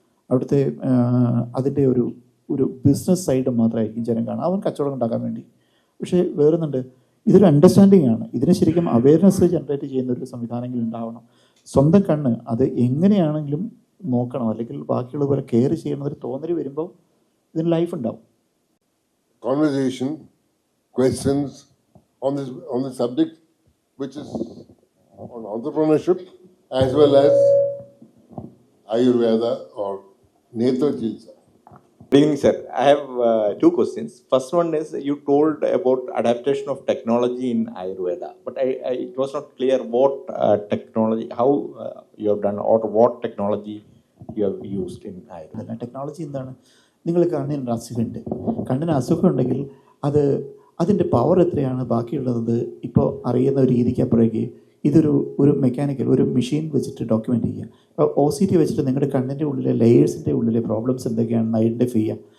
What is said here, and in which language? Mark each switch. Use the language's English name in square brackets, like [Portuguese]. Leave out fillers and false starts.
[Malayalam] അവിടുത്തെ അതിൻ്റെ ഒരു ബിസിനസ് സൈഡ് മാത്രമായിരിക്കും ജനം കാണുക, അവൻ കച്ചവടം ഉണ്ടാക്കാൻ വേണ്ടി. പക്ഷേ വേറൊന്നുണ്ട്, ഇതൊരു അണ്ടർസ്റ്റാൻഡിങ് ആണ്. ഇതിന് ശരിക്കും അവയർനെസ് ജനറേറ്റ് ചെയ്യുന്ന ഒരു സംവിധാനങ്ങൾ ഉണ്ടാവണം. സ്വന്തം കണ്ണ് അത് എങ്ങനെയാണെങ്കിലും നോക്കണം, അല്ലെങ്കിൽ ബാക്കിയുള്ള പോലെ കെയർ ചെയ്യണമെന്നൊരു തോന്നൽ വരുമ്പോൾ ഇതിന് ലൈഫ് ഉണ്ടാവും. [English] Conversation, questions on this subject, which is on entrepreneurship as well as Ayurveda or Netra Chilsa. Good evening, sir. I have two questions. First one is, you told about adaptation of technology in Ayurveda, but it was not clear what technology, how you have done, or what technology you have used in Ayurveda. [Malayalam] Technology എന്താണ്? നിങ്ങൾ കണ്ണിന് അസുഖമുണ്ട്, കണ്ണിന് അസുഖം ഉണ്ടെങ്കിൽ അതിൻ്റെ power എത്രയാണ് ബാക്കിയുള്ളത് ഇപ്പോൾ അറിയുന്ന ഒരു രീതിക്ക് അപ്പോഴേക്ക് ഒരു മെക്കാനിക്കൽ ഒരു മെഷീൻ വെച്ചിട്ട് ഡോക്യുമെൻ്റ് ചെയ്യുക. ഇപ്പോൾ OCT വെച്ചിട്ട് നിങ്ങളുടെ കണ്ണിൻ്റെ ഉള്ളിലെ ലെയേഴ്സിൻ്റെ ഉള്ളിലെ പ്രോബ്ലംസ് എന്തൊക്കെയാണെന്ന് ഐഡൻറ്റിഫൈ ചെയ്യുക.